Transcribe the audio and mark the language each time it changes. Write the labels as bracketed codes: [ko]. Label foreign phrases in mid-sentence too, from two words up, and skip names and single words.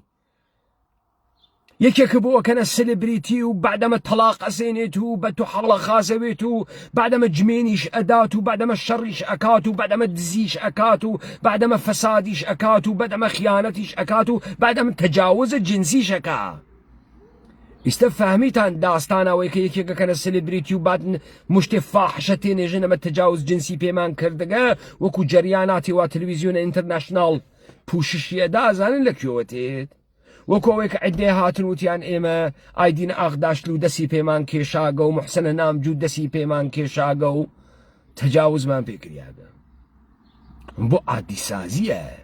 [ckb] یەکێکە بۆ ئەکەنە سلبریتی و بعدەمە تەلاق ئەسێنێت و بە تو حەڵە خازەوێت و بعدەمە جمێنیش ئەدات و بعدەمە شەڕیش ئەکات و بعدەمە دزیش ئەکات و بعدەمە فەسادیش ئەکات و بعدەمە خیانەتیش ئەکات و بعدەمە تەجاوزە جنسیش ئەکا. ئیستا فەهمیتان داستانەوەی کە یەکێکەکەنە سلبریتی و بعد مشتێ فاحشە تێنێژن ئەمە تەجاوز جنسی پێمان کردگە وەکو جەریاناتی وا تەلەڤیزیۆنە ئینتەرناشناڵ پوششیە دازانن لەکوێوە تێت وەکو ئەوەی کە عیدێ هاتن وتیان ئێمە ئایدین ئاغداشت و دەسی پێمان کێشاگە و محسنە نامجوود دەسی پێمان کێشاگە و تەجاوزمان پێکریاگە بۆ عادیسازیە